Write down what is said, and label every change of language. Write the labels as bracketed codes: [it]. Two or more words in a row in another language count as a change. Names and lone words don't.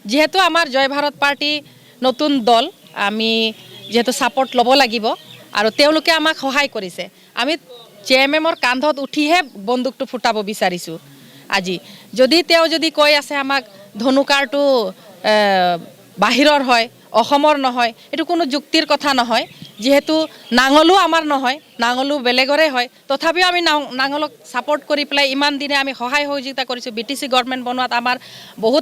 [as] যেহেতু আমার জয় ভারত পার্টি নতুন দল আমি যেহেতু সাপোর্ট লব লাগিব আৰু তেওঁলোকে আমাক সহায় কৰিছে আমি জেএমএমৰ কান্ধত উঠিহে বন্দুকটো ফুটাব বিচাৰিছো আজি যদি কৈ আছে আমাক ধনুকাৰটো বাহিৰৰ হয় অসমৰ নহয় এটো কোনো যুক্তিৰ কথা নহয় যেহেতু নাঙলো আমাৰ নহয় নাঙলো বেলেগৰে হয় তথাপিও আমি নাঙলক সাপোর্ট কৰি পেলাই ইমান দিনে আমি সহায় সহযোগিতা কৰিছো বিটিসি গভর্নমেন্ট বনোৱাত আমাৰ বহুত